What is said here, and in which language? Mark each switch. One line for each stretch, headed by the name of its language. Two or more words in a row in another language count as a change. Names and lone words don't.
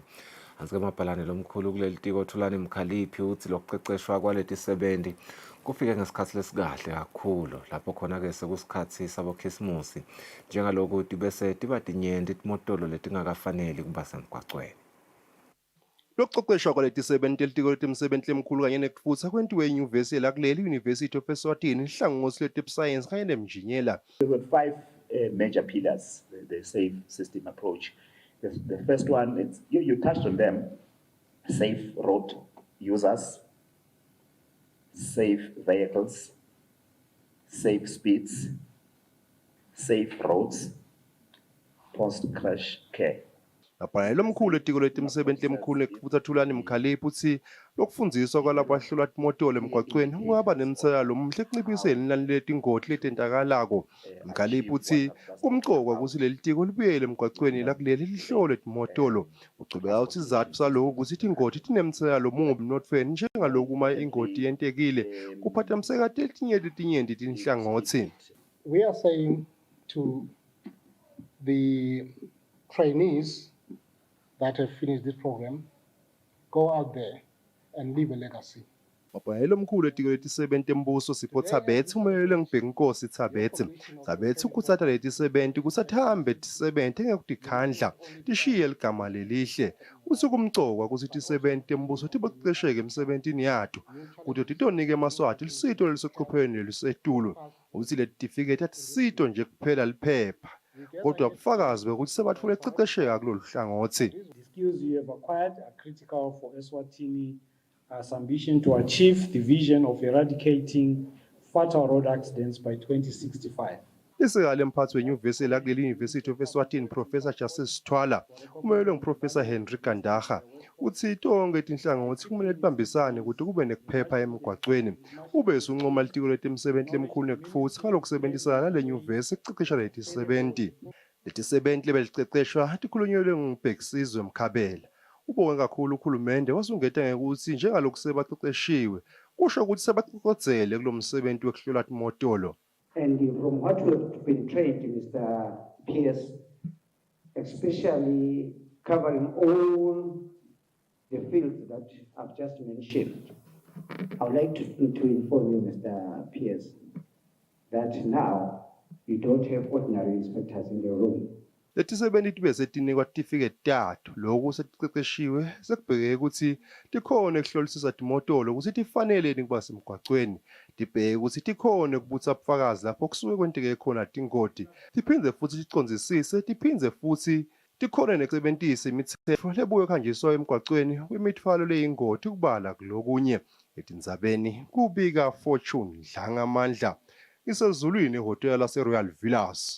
Swati: Hansi-ke mabhalane lomkhulu kuleli tiko Thulani Mkhaliphi uthi lokuqeqeshwa kwaletisebenti kufike ngesikhathi lesikahle kakhulu lapho khona-ke sekusikhathi sabokhisimusi njengalokuthi bese tiba tinyenti timotolo letingakafaneli kuba semgwacweni. Lokuqeqeshwa kwaletisebenti elitiko letemisebenti lemkhulu kanye nekutfutsa kwentiwe enyuvesi yelakuleli University of Eswatini ihlangosi letebusayensi kanye nemjiniyela.
English: There were 5 major pillars, the safe system approach. The first one, it's, you touched on them: safe road users, safe vehicles, safe speeds, safe roads, post-crash care.
Swati: Lapha lomkhulu etiko letemisebenti lemkhulu nekutfutsa Thulani Mkhaliphi uthi lokufundiswa kwalabahlola timotolo emgwacweni kungaba nemtselela omuhle ekunciphiseni inani letingoti letentakalako. Mkhaliphi uthi kumqokwa ukuthi leli tiko libuyele emgwacweni lakuleli lihlole timotolo. Ucubeka uthi isizathu salokhu ukuthi tingoti tinemtselela omubi emnothweni njengaloku uma ingoti yentekile kuphathamiseka tinyenti tinhlangothi.
English: We are saying to the trainees that have finished this program, go out there and leave a legacy.
Swati: Mabhalelo omkhulu etiko letisebenti embuso Sipho Thabethe umelele ngibhenginkosi Thabethe ukuthatha letisebenti kusathambe tisebenti engekudikhandla tishiye ligama lelihle uthi kumcokwa ukuthi tisebenti embuso tiboqeqesheke emsebentini yato ukuthi titonike emaswati lisito lelisoqophelweni lisetulu uthi letifiketi atisito nje kuphela liphepha kodwa ubufakazi bokuthi sebathole eceqesheka kulolu hlangothi.
English: The skills you have acquired are critical for Eswatini's ambition to achieve the vision of eradicating fatal road accidents by 2065.
Swati: Isikale mphathi wenyuvesi elakuleli University of Eswatini Professor Justice Sithwala umelwe nguProfessor Henry Kandaga uthi tonke tinhlangothi kumele libambisane ukuthi kube nekuphepha emgwacweni ube suncoma litiko letemisebenti lemkhulu nekutfutsa ngalokusebenzisana nale nyuvesi ekuqeqesha letisebenti. Letisebenti lebeliqeqeshwa tikhulunyelwe ngubhekisizwe Mkhabela. Ubonge kakhulu ukhulumende wasungeta ngekuthi njengaloku sebaqeqeshiwe kusho ukuthi sebaqoqodzele kulomsebenzi wokuhlola timotolo.
English: And from what we have been trained, Mr. Pierce, especially covering all the fields that I've just mentioned, I would like to inform you, Mr. Pierce, that now you don't have ordinary inspectors in the room.
Swati: Letisebenti tibe setinikwa tifiketi tathu lokhu setiqeqeshiwe sekubhekeke ukuthi tikhona ekuhlolisisa timotolo ukuthi tifanele kuba semgwacweni tibheke ukuthi tikhona kubutha ubufakazi lapho kusuke kwenteke khona tingoti tiphindze futhi ticondzisise tiphindze futhi tikhona nekusebentisa imithetho lebuye khanjiswa emgwacweni kwimithwalo leyingoti kubala kulokunye etindzabeni kubika Fortune Dlangamandla isezulwini ehotel lase-Royal Villas.